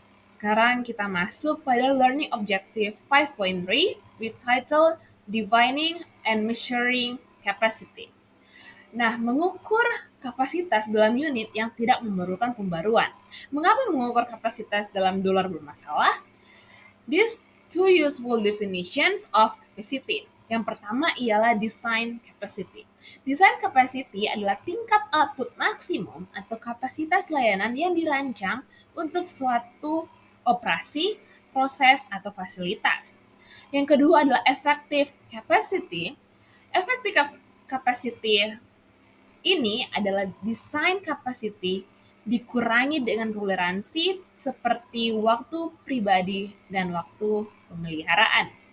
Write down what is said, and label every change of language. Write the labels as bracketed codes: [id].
[id] Sekarang kita masuk pada [en] Learning Objective 5.3 with title Defining and Measuring Capacity. [id] Nah, mengukur kapasitas dalam unit yang tidak memerlukan pembaruan. Mengapa mengukur kapasitas dalam dolar bermasalah? [en] These two useful definitions of capacity. [id] Yang pertama ialah design capacity. Design capacity adalah tingkat output maksimum atau kapasitas layanan yang dirancang untuk suatu operasi, proses, atau fasilitas. Yang kedua adalah effective capacity. Effective capacity ini adalah desain capacity dikurangi dengan toleransi seperti waktu pribadi dan waktu pemeliharaan.